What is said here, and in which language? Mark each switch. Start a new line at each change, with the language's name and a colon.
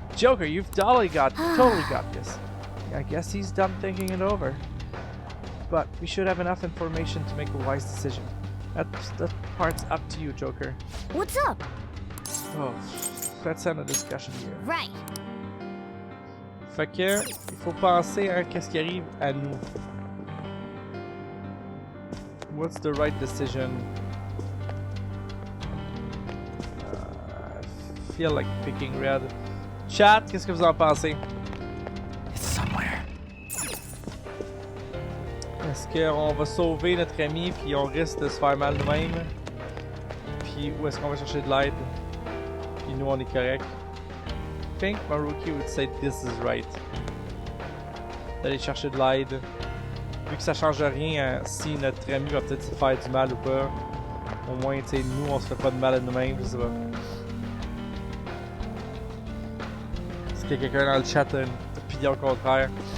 English: Joker, you've totally got this. I guess he's done thinking it over. But we should have enough information to make a wise decision. That part's up to you, Joker. What's up? Oh, let's end the discussion here. Right.
French: Fait que, il faut penser à qu'est-ce qui arrive à nous.
English: What's the right decision? I feel like picking red.
French: Chat, qu'est-ce que vous en pensez?
English: It's somewhere.
French: Est-ce qu'on va sauver notre ami puis on risque de se faire mal nous-mêmes? Puis où est-ce qu'on va chercher de l'aide? Puis nous on est correct.
English: I think Maruki would say this is right.
French: D'aller chercher de l'aide. Vu que ça change rien si notre ami va peut-être se faire du mal ou pas. Au moins, tu sais, nous on se fait pas de mal à nous-mêmes, je sais pas. Est-ce que quelqu'un dans le chat a une opinion contraire?